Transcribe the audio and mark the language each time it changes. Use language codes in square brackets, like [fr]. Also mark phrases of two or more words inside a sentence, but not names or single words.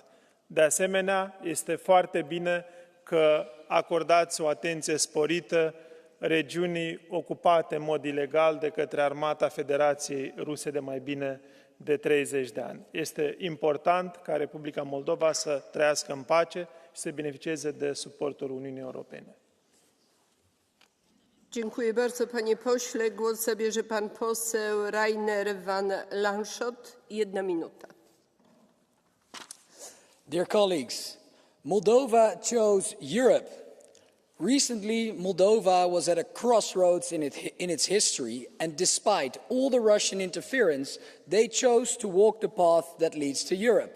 [ro] De asemenea, este foarte bine că acordați o atenție sporită regiunii ocupate în mod ilegal de către Armata Federației Ruse de mai bine de 30 de ani. Este important ca Republica Moldova să trăiască în pace și să beneficieze de suportul Uniunii Europene. [pl] Dziękuję bardzo, panie pośle. Głos zabierze pan poseł Rainer van Lanschot. 1 minuta. [en] Dear colleagues, Moldova chose Europe. Recently, Moldova was at a crossroads in its history, and despite all the Russian interference, they chose to walk the path that leads to Europe.